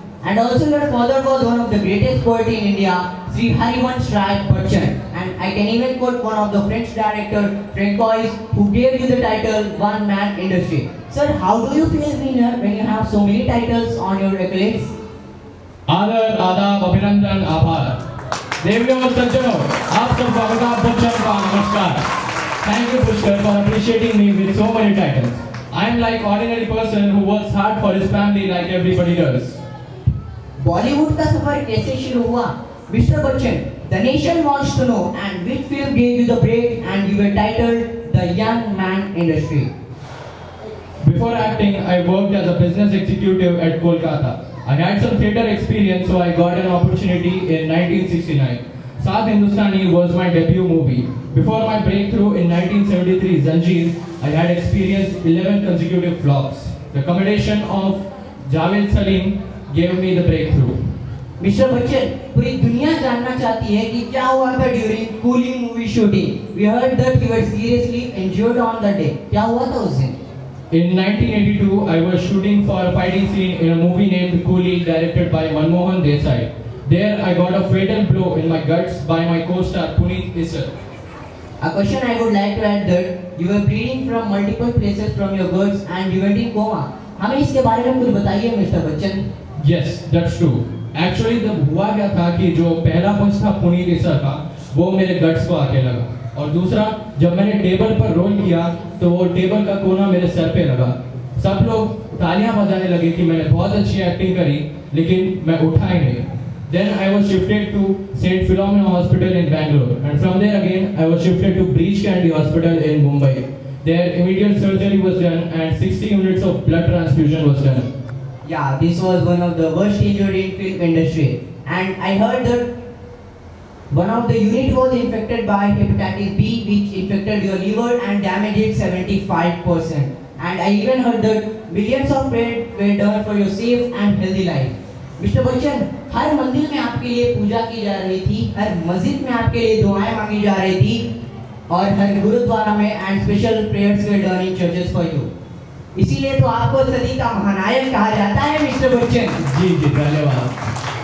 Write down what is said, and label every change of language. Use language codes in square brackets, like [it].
[en] And also your father was one of the greatest poets in India, Sri Harivansh Rai Bachchan. And I can even quote one of the French director, Francois, who gave you the title One Man Industry. Sir, how do you feel winner when you have so many titles on your accolades? [hi] आदर, आदाब, अभिनंदन, आभार. देवियों और सज्जनों, आप सबको अमिताभ बच्चन का नमस्कार. [en] Thank you, Pushkar, for appreciating me with so many titles. I am like ordinary person who works hard for his family like everybody does. [hi] Bollywood का सफर कैसे शुरू हुआ? [en] Mister Bachchan, the nation wants to know, and which film gave you the break and you were titled the Young Man Industry? Before acting, I worked as a business executive at Kolkata. I had some theatre experience, so I got an opportunity in 1969. South Hindustani was my debut movie. Before my breakthrough in 1973, Zanjeer, I had experienced 11 consecutive flops. The commendation of Javed Salim gave me the breakthrough. [hi] Mister Bachchan, पूरी दुनिया जानना चाहती है कि क्या हुआ था [en] During Coolie movie shooting. We heard that you were seriously injured on that day. [hi] क्या हुआ था उस दिन? [en] In 1982, I was shooting for a fighting scene in a movie named Coolie, directed by Manmohan Desai. There, I got a fatal blow in my guts by my co-star Puneet Issar. A question I would like to add that you were bleeding from multiple places from your guts and you went in coma. [hi] हमें इसके बारे में कुछ बताइए mister Bachchan. [en] Yes, that's true. [hi] Actually, जब हुआ क्या था कि जो पहला पंच था पुनीत ईसर का, वो मेरे गट्स को आके लगा. और दूसरा, जब मैंने टेबल पर रोल किया तो वो टेबल का कोना मेरे सर पे लगा. सब लोग तालियां बजाने लगे कि मैंने बहुत अच्छी एक्टिंग करी, लेकिन मैं उठा ही नहीं. [en] Then I was shifted to St. Philomena Hospital in Bangalore, and from there again I was shifted to Breach Candy Hospital in Mumbai. There immediate surgery was done and 60 units of blood transfusion was done. Yeah, this was one of the worst injury in film industry, and I heard that One of the unit was infected by hepatitis B, which infected your liver and damaged it 75%. And I even heard that millions of prayers were done for your safe and healthy life. [hi] Mister Bachchan, हर मंदिर में आपके लिए पूजा की जा रही थी, हर मस्जिद में आपके लिए दुआएं मांगी जा रही थी, और हर गुरुद्वारा में [en] And special prayers were done in churches for you. [hi] इसीलिए तो आपको सदी का महानायक कहा जाता है मिस्टर बच्चन। जी जी धन्यवाद।